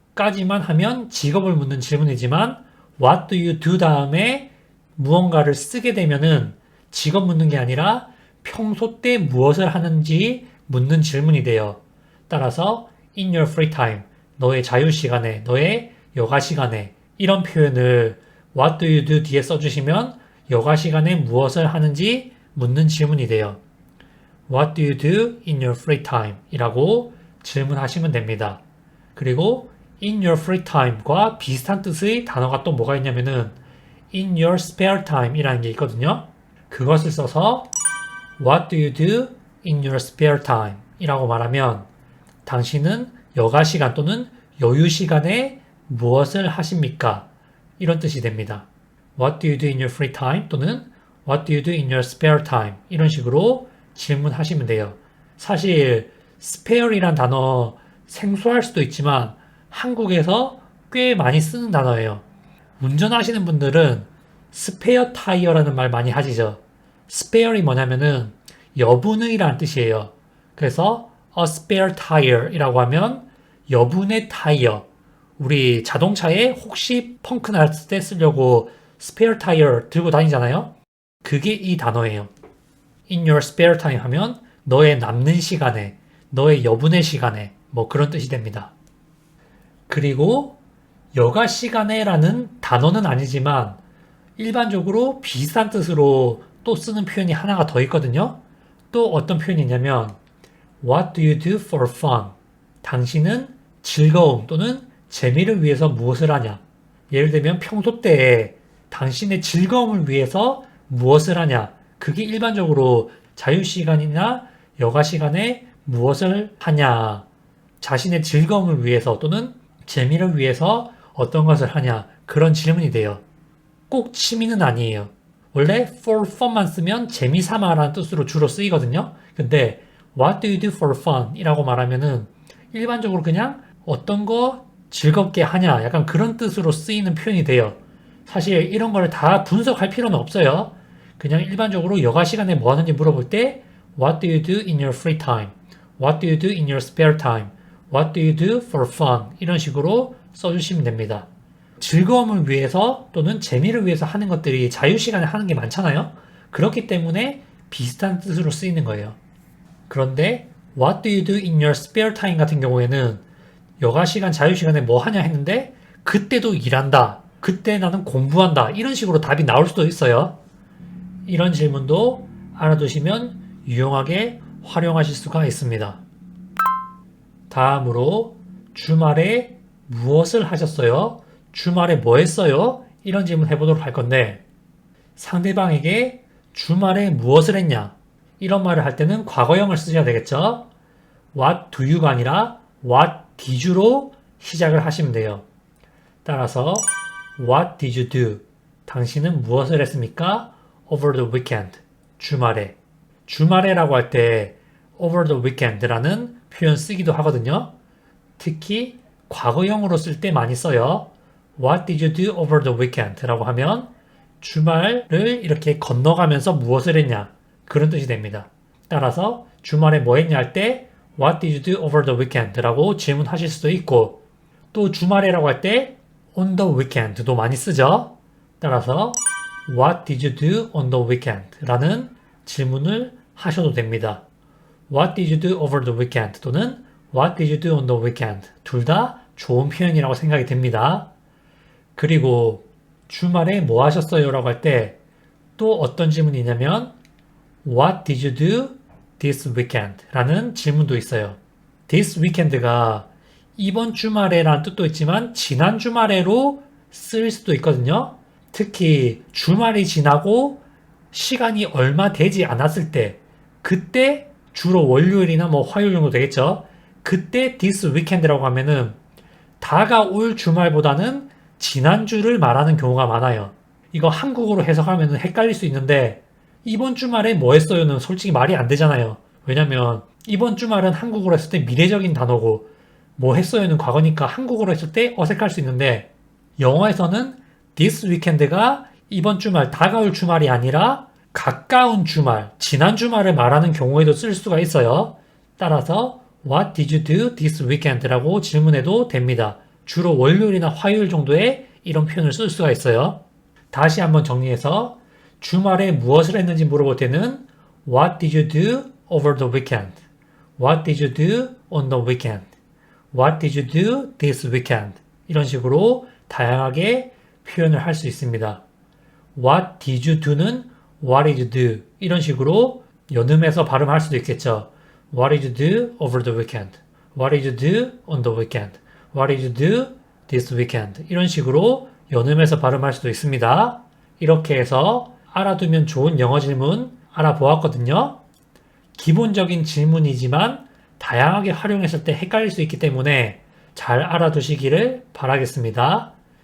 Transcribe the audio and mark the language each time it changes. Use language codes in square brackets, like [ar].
[ko] 까지만 하면 직업을 묻는 질문이지만 [en] What do you do [ko] 다음에 무언가를 쓰게 되면은 직업 묻는 게 아니라 평소 때 무엇을 하는지 묻는 질문이 돼요. 따라서 [en] in your free time, [ko] 너의 자유 시간에, 너의 여가 시간에 이런 표현을 [en] What do you do [ko] 뒤에 써주시면 여가 시간에 무엇을 하는지 묻는 질문이 돼요. [en] What do you do in your free time? [ko] 이라고 질문하시면 됩니다. 그리고 [en] in your free time [ko] 과 비슷한 뜻의 단어가 또 뭐가 있냐면은 [en] in your spare time [ko] 이라는 게 있거든요. 그것을 써서 [en] What do you do in your spare time? [ko] 이라고 말하면 당신은 여가 시간 또는 여유 시간에 무엇을 하십니까? 이런 뜻이 됩니다. [en] What do you do in your free time? [ko] 또는 [en] What do you do in your spare time? [ko] 이런 식으로 질문하시면 돼요. 사실 spare이란 단어 생소할 수도 있지만 한국에서 꽤 많이 쓰는 단어예요. 운전하시는 분들은 스페어 타이어라는 말 많이 하시죠. spare이 뭐냐면은 여분의라는 뜻이에요. 그래서 [en] a spare tire [ko] 이라고 하면 여분의 타이어. 우리 자동차에 혹시 펑크 났을 때 쓰려고 spare tire 들고 다니잖아요. 그게 이 단어예요. [en] in your spare time [ko] 하면 너의 남는 시간에, 너의 여분의 시간에 뭐 그런 뜻이 됩니다. 그리고 여가 시간에라는 단어는 아니지만 일반적으로 비슷한 뜻으로 또 쓰는 표현이 하나가 더 있거든요. 또 어떤 표현이 있냐면 [en] What do you do for fun? [ko] 당신은 즐거움 또는 재미를 위해서 무엇을 하냐? 예를 들면 평소 때에 당신의 즐거움을 위해서 무엇을 하냐? 그게 일반적으로 자유시간이나 여가 시간에 무엇을 하냐? 자신의 즐거움을 위해서 또는 재미를 위해서 어떤 것을 하냐? 그런 질문이 돼요. 꼭 취미는 아니에요. 원래 [en] for fun [ko] 만 쓰면 재미삼아라는 뜻으로 주로 쓰이거든요. 근데 [en] What do you do for fun? [ko] 이라고 말하면은 일반적으로 그냥 어떤 거 즐겁게 하냐? 약간 그런 뜻으로 쓰이는 표현이 돼요. 사실 이런 걸 다 분석할 필요는 없어요. 그냥 일반적으로 여가 시간에 뭐 하는지 물어볼 때 [en] What do you do in your free time? What do you do in your spare time? What do you do for fun? [ko] 이런 식으로 써주시면 됩니다. 즐거움을 위해서 또는 재미를 위해서 하는 것들이 자유시간에 하는 게 많잖아요. 그렇기 때문에 비슷한 뜻으로 쓰이는 거예요. 그런데 [en] What do you do in your spare time [ko] 같은 경우에는 여가시간, 자유시간에 뭐 하냐 했는데 그때도 일한다. 그때 나는 공부한다. 이런 식으로 답이 나올 수도 있어요. 이런 질문도 알아두시면 유용하게 활용하실 수가 있습니다. 다음으로 주말에 무엇을 하셨어요? 주말에 뭐 했어요? 이런 질문 해보도록 할 건데 상대방에게 주말에 무엇을 했냐? 이런 말을 할 때는 과거형을 쓰셔야 되겠죠? [en] What do you [ko] 가 아니라 [en] What did you [ko] 로 시작을 하시면 돼요. 따라서 [en] What did you do? [ko] 당신은 무엇을 했습니까? [en] Over the weekend. [ko] 주말에. 주말에라고 할 때 [en] over the weekend [ko] 라는 표현 쓰기도 하거든요. 특히 과거형으로 쓸 때 많이 써요. [en] What did you do over the weekend? [ko] 라고 하면 주말을 이렇게 건너가면서 무엇을 했냐 그런 뜻이 됩니다. 따라서 주말에 뭐 했냐 할 때 [en] What did you do over the weekend? [ko] 라고 질문하실 수도 있고 또 주말에라고 할 때 [en] on the weekend [ko] 도 많이 쓰죠. 따라서 [en] What did you do on the weekend? [ko] 라는 질문을 하셔도 됩니다. [en] What did you do over the weekend? [ko] 또는 [en] What did you do on the weekend? [ko] 둘 다 좋은 표현이라고 생각이 됩니다. 그리고 주말에 뭐 하셨어요? 라고 할 때 또 어떤 질문이 있냐면 [en] What did you do this weekend? [ko] 라는 질문도 있어요. [en] This weekend [ko] 가 이번 주말에라는 뜻도 있지만 지난 주말에로 쓸 수도 있거든요. 특히 주말이 지나고 시간이 얼마 되지 않았을 때 그때 주로 월요일이나 뭐 화요일 정도 되겠죠. 그때 [en] this weekend [ko] 라고 하면은 다가올 주말보다는 지난주를 말하는 경우가 많아요. 이거 한국어로 해석하면 헷갈릴 수 있는데 이번 주말에 뭐 했어요는 솔직히 말이 안 되잖아요. 왜냐면 이번 주말은 한국어로 했을 때 미래적인 단어고 뭐 했어요는 과거니까 한국어로 했을 때 어색할 수 있는데 영어에서는 [en] this weekend [ko] 가 이번 주말, 다가올 주말이 아니라 가까운 주말, 지난 주말을 말하는 경우에도 쓸 수가 있어요. 따라서 [en] What did you do this weekend? [ko] 라고 질문해도 됩니다. 주로 월요일이나 화요일 정도에 이런 표현을 쓸 수가 있어요. 다시 한번 정리해서 주말에 무엇을 했는지 물어볼 때는 [en] What did you do over the weekend? What did you do on the weekend? What did you do this weekend? [ko] 이런 식으로 다양하게 표현을 할 수 있습니다. [en] What did you do는 What did you do? [ko] 이런 식으로 연음해서 발음할 수도 있겠죠. [en] What did you do over the weekend? What did you do on the weekend? What did you do this weekend? [ko] 이런 식으로 연음해서 발음할 수도 있습니다. 이렇게 해서 알아두면 좋은 영어 질문 알아보았거든요. 기본적인 질문이지만 다양하게 활용했을 때 헷갈릴 수 있기 때문에 잘 알아두시기를 바라겠습니다.